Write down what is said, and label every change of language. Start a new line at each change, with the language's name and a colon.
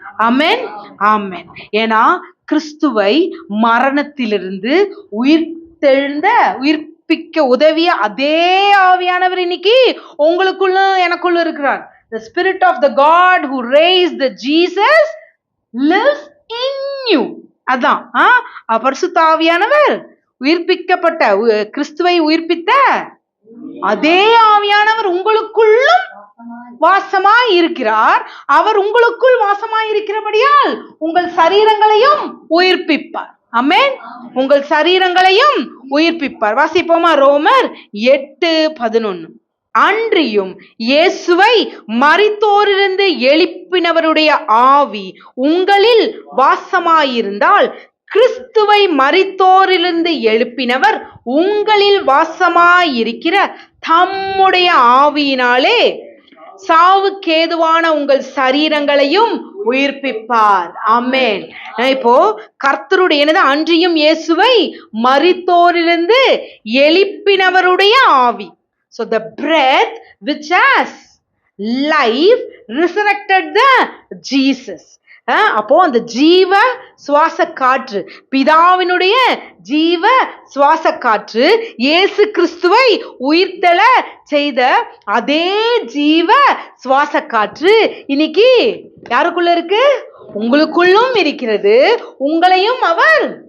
Tamil: ஆமென், ஆமென். ஏன்னா கிறிஸ்துவை மரணத்திலிருந்து உயிர்ப்பிக்க உதவிய அதே ஆவியானவர் இன்னைக்கு உங்களுக்குள்ள எனக்குள்ள இருக்கிறார்.
English: The spirit of the God who raised the Jesus lives in you.
Tamil: அதான் பரிசுத்த ஆவியானவர் உயிர்ப்பிக்கப்பட்ட கிறிஸ்துவை உயிர்ப்பித்த அதே ஆவியானவர் உங்களுக்குள்ளும் வாசமாய் இருக்கிறார். அவர் உங்களுக்குள் வாசமாய் இருக்கிறபடியால் உங்கள் சரீரங்களையும் உயிர்ப்பிப்பார். ஆமென். உங்கள் சரீரங்களையும் உயிர்ப்பிப்பார். வாசிப்போமா? ரோமர் 8:11. அன்றியும் இயேசுவை மரித்தோரிலிருந்து எழுப்பினவருடைய ஆவி உங்களில் வாசமாயிருந்தால் கிறிஸ்துவை மரித்தோரிலிருந்து எழுப்பினவர் உங்களில் வாசமாயிருக்கிற தம்முடைய ஆவியினாலே சாவுக்கேதுவான உங்கள் சரீரங்களையும் உயிர்ப்பிப்பார். ஆமென். இப்போ கர்த்தருடைய என்னது? அன்றியும் இயேசுவை மரித்தோரிலிருந்து எழுப்பினவருடைய ஆவி.
English: So the breath which has life resurrected the Jesus.
Tamil: அப்போ அந்த ஜீவ சுவாச காற்று, பிதாவினுடைய ஜீவ சுவாச காற்று, இயேசு கிறிஸ்துவை உயிர்த்தெழ செய்த அதே ஜீவ சுவாச காற்று இன்னைக்கு யாருக்குள்ள இருக்கு? உங்களுக்குள்ளும் இருக்கிறது. உங்களையும் அவர்